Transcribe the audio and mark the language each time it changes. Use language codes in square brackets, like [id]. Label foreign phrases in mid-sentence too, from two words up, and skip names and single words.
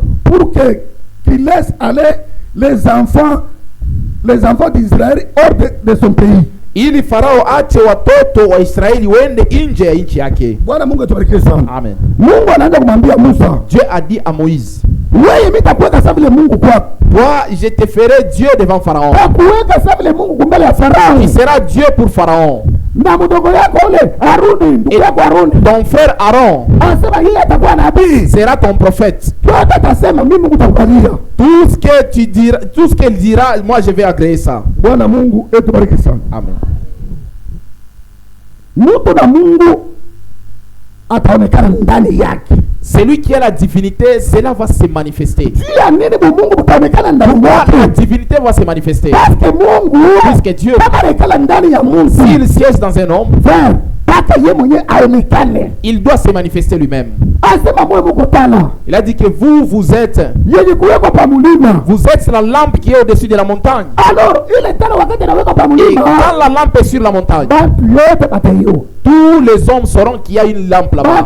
[fr] pour que qu'il laisse aller les enfants d'Israël hors de son pays. [sw] ili Farao ache watoto wa Israeli wende nje ya nchi yake. Bwana Mungu atubariki sana. Amen. Mungu anaanza kumwambia Musa, [fr] Dieu a dit à Moïse, [sw] wewe mimi nitakuweka sawa vile Mungu kwako. [fr] toi je te ferai Dieu devant Pharaon. [sw] Nitakuweka sawa vile Mungu kumbele ya Farao. [fr] Il sera Dieu pour Pharaon. [sw] Na mdogo yako ule Haruni, ndugu yako Haruni, [fr] Ton frère Aaron [sw] anasema yeye atakuwa nabii. [fr] sera ton prophète. [sw] Yote atasema mimi Mungu nitakubalia. [fr] Tout ce que tu diras, tout ce qu'elle dira, moi je vais agréer ça. [sw] Bwana Mungu etubariki sana. Amen. Mtu na Mungu ataonekana ndani yake. [fr] Celui qui a la divinité, cela va se manifester. [sw] Jia nini Mungu utaonekana ndani [fr] Pourquoi la [sw] yake? [fr] divinité va se manifester? Parce que Mungu Puisque Dieu, [sw] kama anakala ndani ya Mungu. [fr] s'il siège dans un homme, Frère, Il doit se manifester lui-même. Il a dit que vous êtes la lampe qui est au-dessus de la montagne. Et quand la lampe est sur la montagne, tous les hommes sauront qu'il y a une lampe là-bas.